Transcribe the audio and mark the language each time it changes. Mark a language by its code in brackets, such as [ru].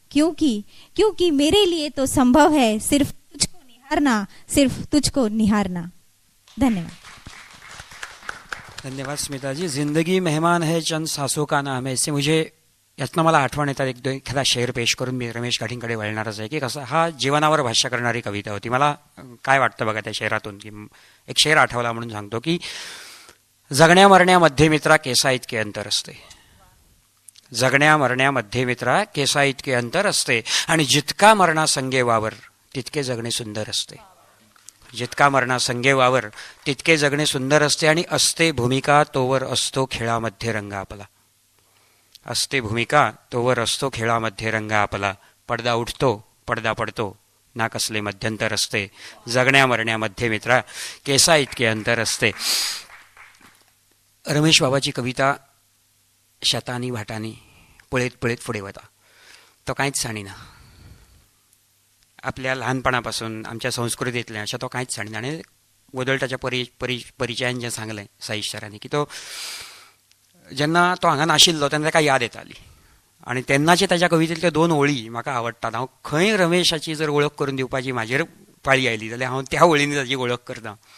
[hi] क्योंकि मेरे लिए तो संभव है सिर्फ तुझको निहारना, सिर्फ तुझको निहारना। धन्यवाद। धन्यवाद स्मिता जी। जिंदगी मेहमान है, चंद सांसों का नाम है, इससे मुझे [mr] यातनं मला आठवण येतात एखादा शेर पेश करून मी रमेश गाढींकडे वळणारच आहे की कसं हा जीवनावर भाष्य करणारी कविता होती. मला काय वाटतं बघा त्या शेरातून, की एक शेर आठवला म्हणून सांगतो की जगण्या मरण्यामध्ये मित्रा केसा इतके अंतर असते, जगण्या मरण्यामध्ये मित्रा केसा इतके अंतर असते, आणि जितका मरणा संगे वावर तितके जगणे सुंदर असते. जितका मरणा संगे वावर तितके जगणे सुंदर असते, आणि असते भूमिका तोवर असतो खेळामध्ये रंग आपला. असते भूमिका तोवर असतो खेळामध्ये रंग आपला. पडदा उठतो पडदा पडतो ना कसले मध्यंतर असते, जगण्या मरण्यामध्ये मित्रा केसा इतके अंतर असते. रमेश बाबाची कविता शतानी भाटानी पळीत पळीत पुढे होता. तो काहीच सांगीना, आपल्या लहानपणापासून आमच्या संस्कृतीतल्या अशा तो काहीच सांगीना. [kok] आणि वदळटाच्या परिचयान जें सांगलें साईश्वरांनी की तो जेन्ना तो हांगा नाशिल्लो तेन्ना ताका याद येताली, आनी तेन्नाचे ताच्या कवितेंतल्यो 2 ओळी म्हाका आवडटात. हांव खंय रमेशाची जर वळख करून दिवपाची म्हाजेर पाळी आयली जाल्यार हांव त्या ओळींनी ताची वळख करतां.